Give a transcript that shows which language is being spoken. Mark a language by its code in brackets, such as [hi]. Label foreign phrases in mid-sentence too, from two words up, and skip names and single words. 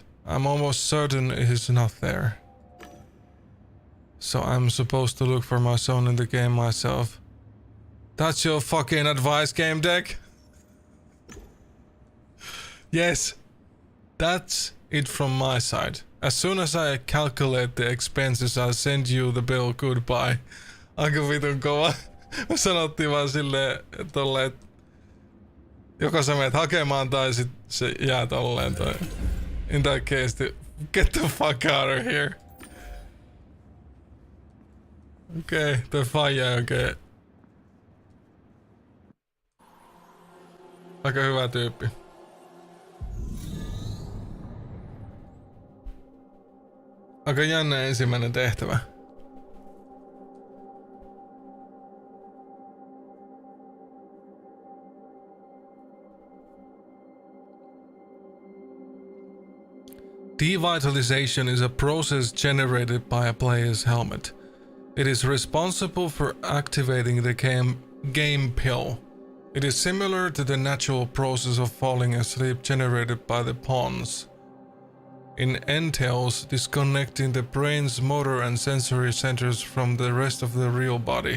[en] I'm almost certain he's not there. So I'm supposed to look for my son in the game myself. That's your fucking advice, game deck? Yes, that's it from my side. As soon as I calculate the expenses, I'll send you the bill. Goodbye. [fi] Aika vitun kova. Me sanottiin vaan silleen tolleen, että joko sä menet hakemaan tai sit se jää tolleen tai... [en] In that case, get the fuck out of here. [fi] Okei, toi faija oikein. Aika hyvä tyyppi. Aika jännä ensimmäinen tehtävä. [en] Devitalization is a process generated by a player's helmet. It is responsible for activating the game pill. It is similar to the natural process of falling asleep generated by the pawns. It entails disconnecting the brain's motor and sensory centers from the rest of the real body.